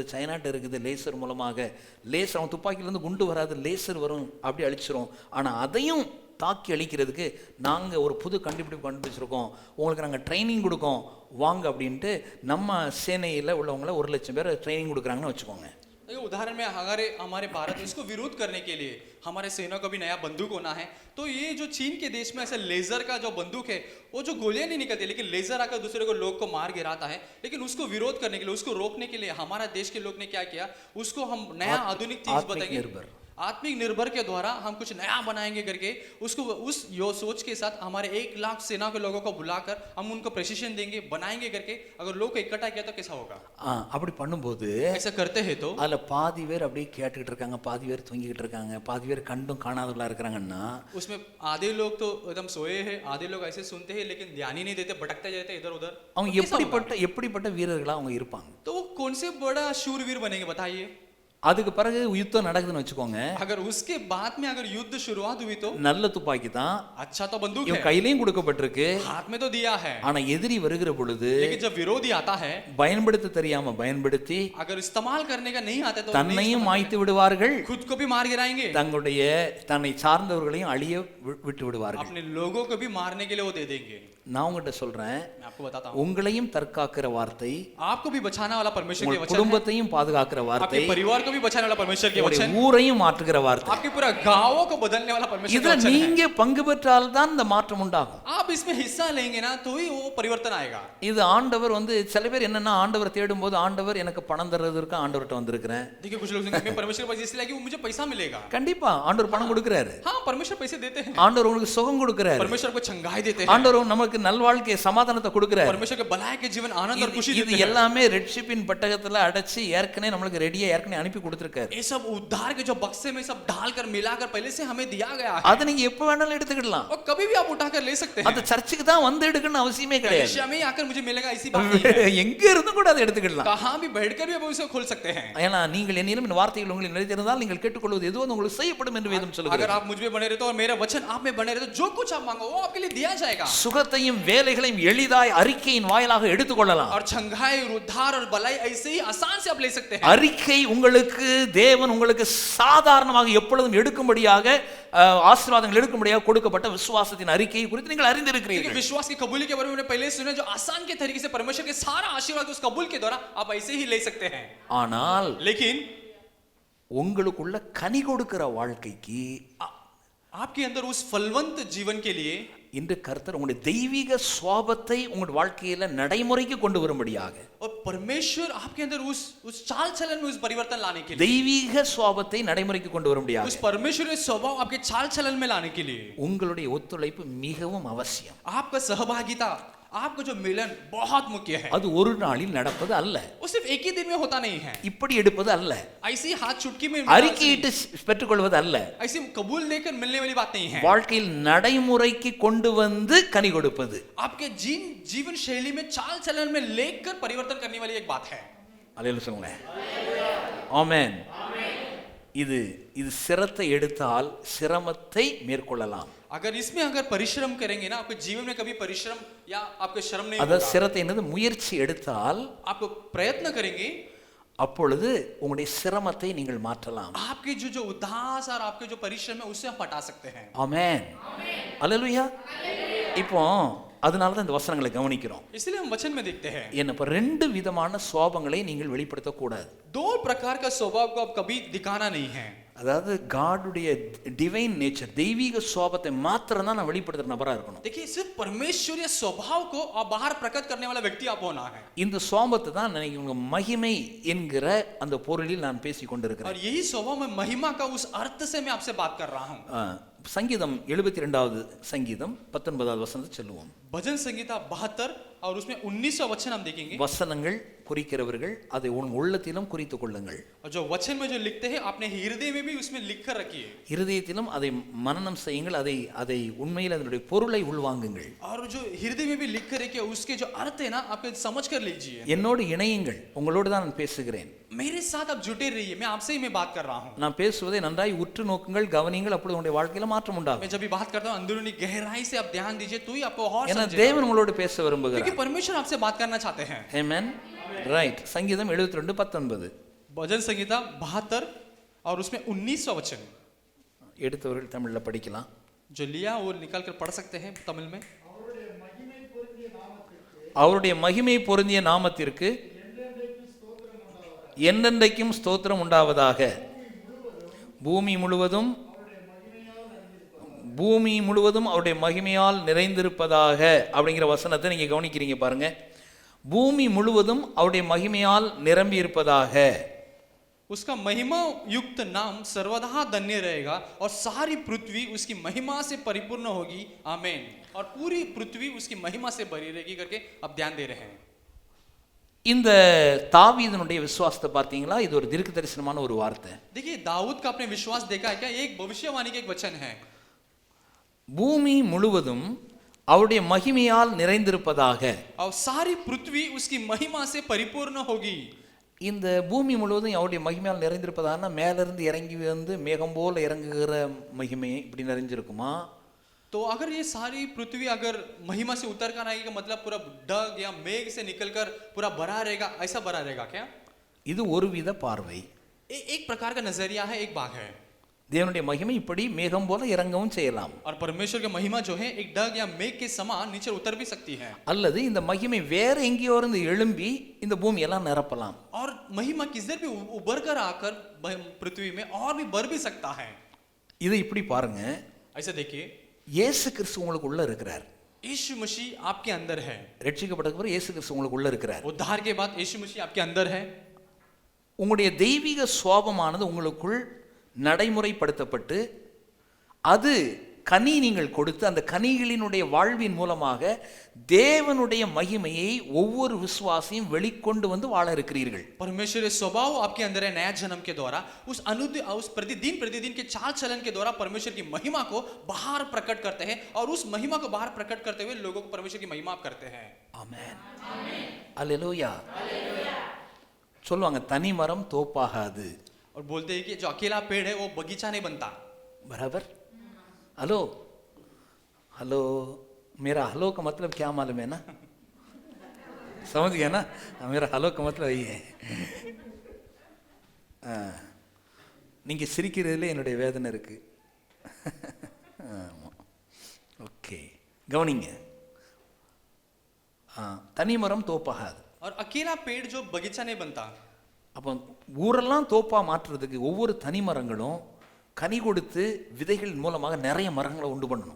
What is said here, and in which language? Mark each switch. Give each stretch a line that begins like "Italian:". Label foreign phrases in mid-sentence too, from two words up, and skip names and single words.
Tamil: சைனாட்ட இருக்குது லேசர் மூலமாக. லேசர், அவன் துப்பாக்கியிலேருந்து குண்டு வராது, லேசர் வரும், அப்படி அழிச்சிரும். ஆனால் அதையும் தாக்கி அழிக்கிறதுக்கு நாங்கள் ஒரு புது கண்டுபிடிச்சிருக்கோம், உங்களுக்கு நாங்கள் ட்ரைனிங் கொடுக்கோம் வாங்க அப்படின்ட்டு நம்ம சேனையில் உள்ளவங்கள 1,00,000 பேர் ட்ரைனிங் கொடுக்குறாங்கன்னு வச்சுக்கோங்க.
Hindi: उदाहरण में हमारे भारत में इसको विरोध करने के लिए हमारे सेना को भी नया बंदूक होना है. तो ये जो चीन के देश में ऐसा लेजर का जो बंदूक है, वो जो गोलियां नहीं निकलती लेकिन लेजर आकर दूसरे को लोग को मार गिराता है. लेकिन उसको विरोध करने के लिए, उसको रोकने के लिए हमारा देश के लोग ने क्या किया, उसको हम नया आधुनिक चीज बताएंगे. आत्मिक निर्भर के द्वारा हम कुछ नया बनाएंगे करके उसको उस सोच के साथ हमारे 1,00,000 सेना के लोगों को बुलाकर हम उनको प्रशिक्षण देंगे, बनाएंगे करके. अगर लोग को इकट्ठा किया तो कैसा होगा?
Tamil: அப்படி பண்ணும்போது
Hindi: ऐसा करते हैं तो
Tamil: அதில் பாதி பேர் அப்படியே கேட்டுக்கிட்டு இருக்காங்க, பாதி பேர் தூங்கிக்கிட்டு இருக்காங்க, பாதி பேர் கண்டும் காணாதவர்களா இருக்கிறாங்கன்னா
Hindi: उसमें आधे लोग तो एकदम सोए हैं, आधे लोग ऐसे सुनते हैं लेकिन ध्यान ही नहीं देते, भटकते जाते इधर उधर.
Tamil: அவங்க எப்படிப்பட்ட வீரர்களா அவங்க இருப்பாங்க?
Hindi: तो वो कौन से बड़ा शूरवीर बनेंगे बताइए?
Tamil: அதுக்கு பிறகு யுத்தம் நடக்குதுன்னு வச்சுக்கோங்க.
Hindi: अगर उसके बाद में अगर युद्ध शुरुआत हुई तो
Tamil: நல்ல துப்பாக்கி தான்,
Hindi: अच्छा तो बंदूक है,
Tamil: கையிலையும் கொடுக்கப்பட்டிருக்கு,
Hindi: हाथ में तो दिया है.
Tamil: ஆனா எதிரி வருகிற பொழுது
Hindi: लेकिन जब विरोधी आता है,
Tamil: பயன்படுத்த தெரியாம பயன்படுத்தி
Hindi: अगर इस्तेमाल करने का नहीं आता तो
Tamil: தன்னையும் மாய்த்து விடுவார்கள்,
Hindi: खुद को भी मार गिराएंगे,
Tamil: தன்னை சார்ந்தவர்களையும் அழிய விட்டு விடுவார்கள்,
Hindi: अपने लोगों को भी मारने के लिए वो दे देंगे.
Tamil: நான் உங்ககிட்ட சொல்றேன்,
Hindi: मैं आपको बताता हूं,
Tamil: உங்களையும் தற்காக்கிற வார்த்தை,
Hindi: आपको भी बचाने वाला परमेश्वर के वचन है,
Tamil: குடும்பத்தையும் பாதுகாக்கிற வார்த்தை,
Hindi: आपके परिवार को भी बचाने वाला परमेश्वर के वचन,
Tamil: ஊரையும் மாற்றுகிற வார்த்தை,
Hindi: आपके पूरा गांवों को बदलने वाला परमेश्वर के
Tamil: இதுல
Hindi: वचन है.
Tamil: நீங்க பங்கு பெற்றால் தான் இந்த மாற்றம் உண்டாகும்.
Hindi: आप इसमें हिस्सा लेंगे ना तो ही वो परिवर्तन आएगा.
Tamil: இது ஆண்டவர் சில பேர் என்னன்னா, ஆண்டவர் தேடும் போது ஆண்டவர் எனக்கு பணம் தர்றதுக்கு ஆண்டவர்கிட்ட வந்திருக்கிறேன்.
Hindi: देखिए कुछ लोग मैं परमेश्वर के पास इसलिए कि मुझे पैसा मिलेगा.
Tamil: கண்டிப்பா ஆண்டவர் பணம் கொடுக்கிறாரு.
Hindi: हां परमेश्वर पैसे देते हैं.
Tamil: ஆண்டவர் உங்களுக்கு சுகம் கொடுக்கிறாரு.
Hindi: परमेश्वर को चंगाई देते हैं.
Tamil: ஆண்டவர் நமக்கு நல்வாழ்க்கை சமாதானத்தை கொடுக்கிறாரு.
Hindi: परमेश्वर के भलाई के जीवन आनंद और खुशी देते हैं.
Tamil: இது எல்லாமே ரெட்ஷிப்பின் பெட்டகத்துல அடைச்சு ஏற்கனவே நமக்கு ரெடியா அனுப்பி கொடுத்திருக்காரு.
Hindi: ये सब उद्धार के जो बक्से में सब डालकर मिलाकर पहले से हमें दिया गया है.
Tamil: அதை நீங்க எப்ப வேணாலும் எடுத்துக்கலாம்.
Hindi: और कभी भी आप उठाकर ले सकते हैं.
Tamil: அது சர்ச்சுக்கு தான் வந்து எடுக்கணும் அவசியமே கிடையாது.
Hindi: कलीसिया में आकर मुझे मिलेगा ऐसी बात नहीं है.
Tamil: எங்க இருந்து கூட அதை எடுத்துக்கலாம்.
Hindi: कहां भी बैठकर भी आप उसे खोल सकते हैं.
Tamil: ஏனா நீங்கள் என்னிலும் இந்த வார்த்தைகள் உங்களுக்கு நிலைத்திருந்தால் நீங்கள் கேட்டுக்கொள்வது எதுவோ உங்களுக்கு செய்யப்படும் என்று வேதம் சொல்கிறது.
Hindi: अगर आप मुझ में बने रहते हो और मेरा वचन आप में बने रहते हो, जो कुछ आप मांगो वो आपके लिए दिया जाएगा.
Tamil: சுகத்தையும் வேலைகளையும் எளிதாய் அறிக்கையின் வாயிலாக எடுத்துக்கொள்ளலாம்.
Hindi: और चंगाई उद्धार और भलाई ऐसे ही आसान से आप ले सकते हैं.
Tamil: அறிக்கை உங்களுக்கு தேவன் உங்களுக்கு சாதாரணமாக எப்பொழுதும் எடுக்கும்படியாக ஆசீர்வாதங்கள் எடுக்கும்படியாக கொடுக்கப்பட்ட விசுவாசத்தின் அறிக்கையை குறித்து நீங்கள் அறிந்திருக்கிறீர்கள்.
Hindi: विश्वास की कबूली के बारे में पहले सुना, जो आसान के तरीके से परमेश्वर के सारा आशीर्वाद उस कबूल के द्वारा आप ऐसे ही ले सकते हैं.
Tamil: ஆனால்
Hindi: लेकिन
Tamil: உங்களுக்குள்ள கனி கொடுக்கிற வாழ்க்கைக்கு,
Hindi: आपके अंदर उस फलवंत जीवन के लिए
Tamil: இன்று கர்த்தர் உங்களுடைய தெய்வீக சுபாவத்தை உங்கள் வாழ்க்கையில நடைமுறைக்கு கொண்டு வரும்படியாக,
Hindi: और परमेश्वर आपके अंदर उस चाल चलन में उस परिवर्तन लाने के लिए,
Tamil: தெய்வீக சுபாவத்தை நடைமுறைக்கு கொண்டு வரும்படியாக,
Hindi: उस परमेश्वर के स्वभाव आपके चाल चलन में लाने के लिए
Tamil: உங்களுடைய ஒத்துழைப்பு மிகவும் அவசியம்.
Hindi: आपका सहभागिता, आपका जो मिलन बहुत मुख्य है.
Tamil: அது ஒரு நாளில் நடப்பது அல்ல.
Hindi: वो सिर्फ एक ही दिन में होता नहीं है.
Tamil: இப்படி எடுப்பது அல்ல.
Hindi: ऐसी हाथ चुटकी में
Tamil: அறிக்கையிட்டு பெற்றுக்கொள்வது அல்ல.
Hindi: ऐसी कबूल लेकर मिलने वाली बात नहीं है.
Tamil: வாழ்க்கையில் நடைமுறைக்கு கொண்டு வந்து கனி கொடுப்பது,
Hindi: आपके जीवन शैली में चाल चलन में लेकर परिवर्तन करने वाली एक बात है.
Tamil: அல்லேலூயா சொல்லுங்க. ஆமென். இது சிரத்தை எடுத்தால் சிரமத்தை மேற்கொள்ளலாம்.
Hindi: अगर इसमें अगर परिश्रम करेंगे ना, आपके जीवन में कभी परिश्रम या आपको श्रम नहीं
Tamil: அத
Hindi: होगा.
Tamil: சிரத்தை என்னது முயற்சி எடுத்தால்
Hindi: आप प्रयत्न करेंगे,
Tamil: அப்பொழுது உங்களுடைய சிரமத்தை நீங்கள் மாற்றலாம்.
Hindi: आपके जो उदास और आपके जो परिश्रम है उससे आप हटा सकते हैं.
Tamil: ஆமென். அல்லேலூயா. இப்போ அதனால தான் இந்த வசனங்களை கவனிக்கிறோம்.
Hindi: इसलिए हम वचन में देखते हैं
Tamil: என்னப்ப ரெண்டு விதமான சுபாவங்களை நீங்கள் வெளிப்படுத்த கூடாது.
Hindi: दो प्रकार का स्वभाव को आप कभी दिखाना नहीं है.
Tamil: அதாவது காடுடைய
English: divine nature,
Tamil: தெய்வீக சுபாவத்தை மாத்திரம் தான் நான் வெளிப்படுத்துற நபரா இருக்கணும்.
Hindi: देखिए सिर्फ परमेश्वरीय स्वभाव को आप बाहर प्रकट करने वाला व्यक्ति आप होना है.
Tamil: இந்த சுபாவத்தை தான் நான் உங்க மகிமை என்கிற அந்த பொருளில் நான் பேசிக் கொண்டிருக்கிறேன்.
Hindi: और यही स्वभाव में महिमा का उस अर्थ से मैं आपसे बात कर रहा हूं.
Tamil: சங்கீதம் 72வது சங்கீதம் 19வது வசனத்தை சொல்லுவோம்.
Hindi: भजन संहिता 72 और उसमें 19वां वचन हम देखेंगे।
Tamil: வசனங்கள் குறிக்கிறவர்கள் அதை உன் உள்ளத்திலும் குறித்துக் கொள்ளுங்கள்.
Hindi: और जो वचन में जो लिखते हैं अपने हृदय में भी उसमें लिख कर रखिए।
Tamil: இருதயத்திலும் அதை மனனம் செய்யுங்கள், அதை உண்மையில் அதனுடைய பொருளை உள்வாங்குங்கள்.
Hindi: और जो हृदय में भी लिख कर रखिए उसके जो अर्थ है ना आप समझ कर लीजिए।
Tamil: என்னோடு இணையுங்கள், உங்களோடு தான் நான் பேசுகிறேன்.
Hindi: मेरे साथ आप जुटे रहिए, मैं आपसे ही मैं बात कर रहा हूँ।
Tamil: நான் பேசுவதை நன்றாய் உற்று நோக்குங்கள், கவனியுங்கள், அப்பொழுது உங்களுடைய வாழ்க்கையில மாற்றம் உண்டாகும்.
Hindi: मैं जब भी बात करता हूँ अंदरूनी गहराई से आप ध्यान दीजिए तो ही आपको और
Tamil: ஏன்னா
Hindi: समझेगा।
Tamil: தேவன் உங்களோடு பேச விரும்புகிறார்.
Hindi: क्योंकि परमेश्वर आपसे बात करना चाहते हैं।
Tamil: ஆமென். ரைட். சங்கீதம் 72:19.
Hindi: भजन संहिता 72 और उसमें 19वां वचन।
Tamil: எடுத்தவர்கள் தமிழ்ல படிக்கலாம்.
Hindi: जो लिया वो निकाल कर पढ़ सकते हैं तमिल में।
Tamil: அவருடைய மகிமை பொருந்திய நாமத்திற்கு என்றென்றைக்கும் ஸ்தோத்திரம் உண்டாவதாக. பூமி முழுவதும் அவருடைய மகிமையால் நிறைந்திருப்பதாக அப்படிங்கிற வசனத்தை நீங்க கவனிக்கிறீங்க பாருங்க. பூமி முழுவதும் அவருடைய மகிமையால் நிரம்பி இருப்பதாக.
Hindi: उसका महिमा युक्त नाम सर्वदा धन्य रहेगा और सारी पृथ्वी उसकी महिमा से परिपूर्ण होगी। आमीन। और पूरी पृथ्वी उसकी महिमा से भरी रहेगी करके अब ध्यान दे रहे हैं।
Tamil: இந்த தாவீதுனுடைய விசுவாசத்தை பார்த்தீங்களா? இது ஒரு தீர்க்க தரிசனமான ஒரு வார்த்தை.
Hindi: देखिए दाऊद का आपने विश्वास देखा है क्या? एक भविष्यवाणी का एक वचन है।
Tamil: பூமி முழுவதும் அவருடைய மகிமையால் நிறைந்திருப்பதாக.
Hindi: और सारी पृथ्वी उसकी महिमा से परिपूर्ण होगी।
Tamil: இந்த பூமி முழுவதும் அவருடைய மகிமையால் நிறைந்திருப்பதான மேல இருந்து இறங்கி வந்து மேகம் போல இறங்குகிற மகிமை இப்படி நிறைஞ்சிருக்குமா?
Hindi: तो अगर ये सारी पृथ्वी अगर महिमा से उतर कर आएगी का मतलब पूरा डग या मेघ से निकलकर पूरा भरा रहेगा, ऐसा भरा रहेगा क्या?
Tamil: இது ஒருவித பார்வை.
Hindi: एक प्रकार का नजरिया है, एक भाग है।
Tamil: தேவனுடைய மகிமை இப்படி மேகம் போல இறங்கவும் செய்யலாம்.
Hindi: और परमेश्वर की महिमा जो है एक डग या मेघ के समान नीचे उतर भी सकती है।
Tamil: அல்லது இந்த மகிமை வேற எங்கேயோ இருந்து எழும்பி இந்த பூமி எல்லாம் நிரப்பலாம்.
Hindi: और महिमा किधर भी उभर कर आकर पृथ्वी में और भी भर भी सकता है।
Tamil: இதை இப்படி பாருங்க.
Hindi: ऐसा देखिए
Tamil: இயேசு கிறிஸ்து உங்களுக்கு உள்ள இருக்கிறார்.
Hindi: यीशु मसीह आपके अंदर है।
Tamil: ரட்சிக்கப்பட்டதுக்கு அப்புறம் இயேசு கிறிஸ்து உங்களுக்கு உள்ள இருக்கிறார்.
Hindi: उद्धार के बाद यीशु मसीह आपके अंदर है।
Tamil: உங்களுடைய தெய்வீக சுபாவமானது உங்களுக்குள் நடைமுறைப்படுத்தப்பட்டு அது கனி நீங்கள் கொடுத்து அந்த கனிகளினுடைய வாழ்வின் மூலமாக தேவனுடைய மகிமையை ஒவ்வொரு விசுவாசியும் வெளிக்கொண்டு வந்து வாழ இருக்கிறீர்கள்.
Hindi: परमेश्वरीय स्वभाव आपके अंदर है। नया जन्म के द्वारा उस प्रतिदिन के चाल चलन के द्वारा परमेश्वर की महिमा को बाहर प्रकट करते हैं और उस महिमा को बाहर प्रकट करते हुए लोगों को परमेश्वर की महिमा आप करते हैं।
Tamil: ஆமென். அல்லேலூயா. சொல்லுவாங்க தனி மரம் தோப்பாகாது.
Hindi: और बोलते हैं कि जो अकेला पेड़ है वो बगीचा नहीं बनता। बराबर.
English: hello hello,
Hindi: मेरा हेलो का मतलब क्या मालूम है ना? समझ गया ना? मेरा हेलो का मतलब यही है.
Tamil: நீங்க சிரிக்கிறதுல என்னுடைய வேதனை இருக்கு. ஓகே, கவனிங்க. தனிமரம் தோப்பாகாது.
Hindi: और अकेला पेड़ जो बगीचा नहीं बनता।
Tamil: அப்போ ஊரெல்லாம் தோப்பா மாற்றுறதுக்கு ஒவ்வொரு தனி மரங்களும் கனி கொடுத்து விதைகள் மூலமாக நிறைய மரங்களை உண்டு பண்ணணும்.